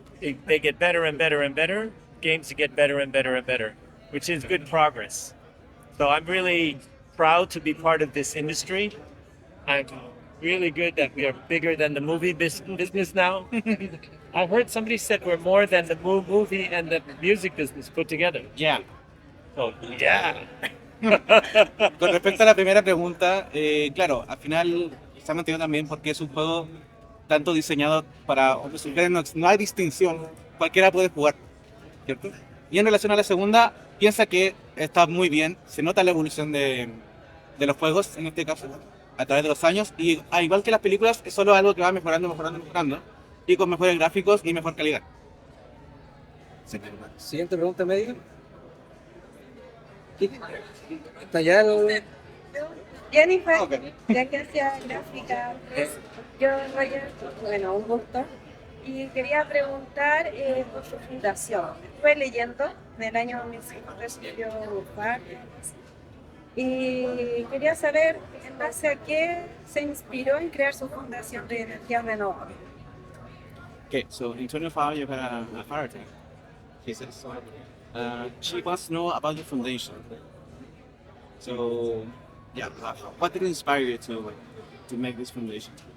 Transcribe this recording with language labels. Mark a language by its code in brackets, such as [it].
[en] They get better and better and better. Games get better and better and better, which is good progress. So I'm really proud to be part of this industry. I'm really good that we are bigger than the movie business now. I heard somebody said we're more than the movie and the music business put together. Yeah. So, yeah. [es] Con respecto a la primera pregunta, claro, al final se ha mantenido también porque es un juego tanto diseñado para hombres y mujeres, no hay distinción, cualquiera puede jugar, ¿cierto? Y en relación a la segunda, piensa que está muy bien, se nota la evolución de los juegos, en este caso, a través de los años, y al igual que las películas, es solo algo que va mejorando, y con mejores gráficos y mejor calidad. Siguiente pregunta, médico. Está ya el... Jennifer, [en] Okay. [es] ya que hacía gráfica, yo, Roger, bueno, un gusto. Y quería preguntar por su fundación. Estuve leyendo, en el año 2005 recibió un par. Y quería saber en base a qué se inspiró en crear su fundación de energía renovable. [en] Okay, so in 25 you had a heart attack, he says. She wants to know about your foundation. So, yeah, what did inspire you to make this foundation?